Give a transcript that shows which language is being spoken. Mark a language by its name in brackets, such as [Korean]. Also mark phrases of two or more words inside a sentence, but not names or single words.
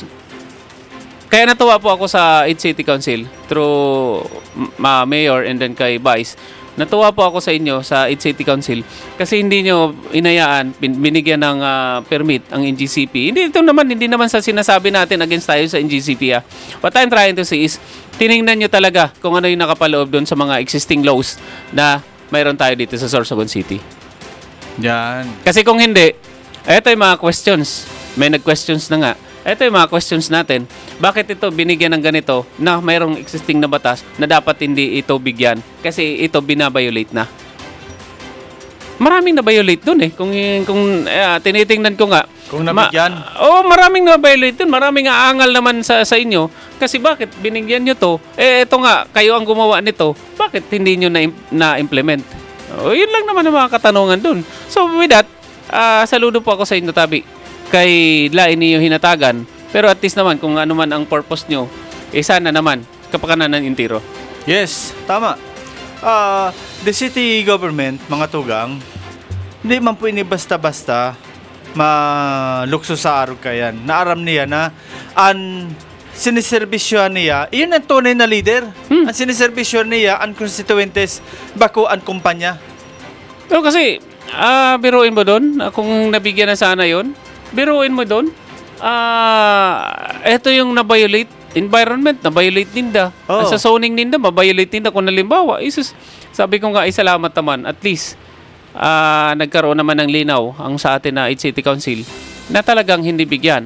[Filipino] Kaya natuwa po ako sa City Council [English] through Mayor and then [Filipino] kay Vice. Natuwa po ako sa inyo sa City Council kasi hindi nyo inayaan, binigyan ng permit ang NGCP. Hindi naman sa sinasabi natin against tayo sa NGCP. [English] What I'm trying to say is, [Filipino] tiningnan nyo talaga kung ano yung nakapaloob doon sa mga [English] existing laws [Filipino] na mayroon tayo dito sa Sorsogon City. Yan. Kasi kung hindi, ito yung mga questions. May nag-questions na nga. Ito yung mga questions natin. Bakit ito binigyan ng ganito na mayroong existing na batas na dapat hindi ito bigyan? Kasi ito binabiolate na. Maraming na-violate dun eh. Kung tinitingnan ko nga. Kung nabigyan. Maraming na-violate dun. Maraming aangal naman sa inyo. Kasi bakit binigyan nyo to? Ito nga, kayo ang gumawa nito. Bakit hindi nyo na-implement? Yun lang naman ang mga katanungan dun. [English] So with that, [Filipino] saludo po ako sa inyo, Tabi. [Bikol] Kay lain niyo hinatagan. [Filipino] Pero [English] at least [Filipino] naman, kung ano man ang purpose nyo, sana naman, kapakanan ng intiro. Yes, tama. [English] The city government, [Bikol] mga tugang, hindi man po ini basta-basta malukso sa arog kayan. Naaram niya na ang siniservisyon niya, iyon ang tunay na leader. Ang siniservisyon niya, ang constituentes, bako ang kumpanya. [Filipino] Pero kasi, biruin mo doon, kung nabigyan na sana yon, biruin mo doon, eto yung na-violate, environment, na-violate ninda. Oh. [Bikol] Sa zoning ninda, ma-violate ninda. [Filipino] Kung nalimbawa, sabi ko nga, salamat naman, [English] at least, [Filipino] nagkaroon naman ng linaw ang sa atin na City Council na talagang hindi bigyan.